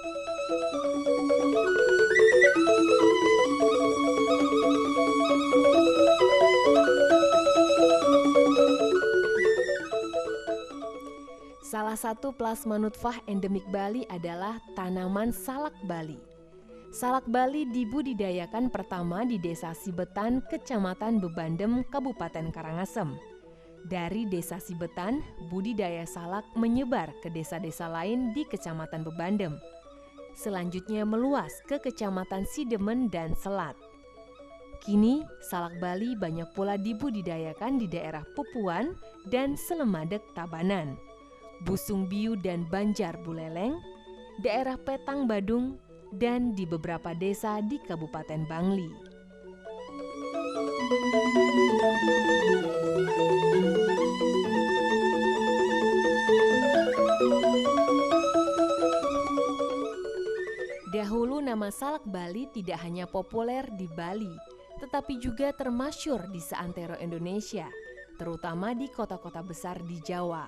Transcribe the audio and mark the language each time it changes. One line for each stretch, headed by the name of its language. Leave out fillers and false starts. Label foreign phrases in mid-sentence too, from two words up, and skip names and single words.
Indonesian: Salah satu plasma nutfah endemik Bali adalah tanaman salak Bali. Salak Bali dibudidayakan pertama di Desa Sibetan, Kecamatan Bebandem, Kabupaten Karangasem. Dari Desa Sibetan, budidaya salak menyebar ke desa-desa lain di Kecamatan Bebandem. selanjutnya meluas ke Kecamatan Sidemen dan Selat. Kini, salak Bali banyak pula dibudidayakan di daerah Pupuan dan Selemadeg Tabanan, Busung Biu dan Banjar Buleleng, daerah Petang Badung, dan di beberapa desa di Kabupaten Bangli. Dahulu nama salak Bali tidak hanya populer di Bali, tetapi juga termasyur di seantero Indonesia, terutama di kota-kota besar di Jawa.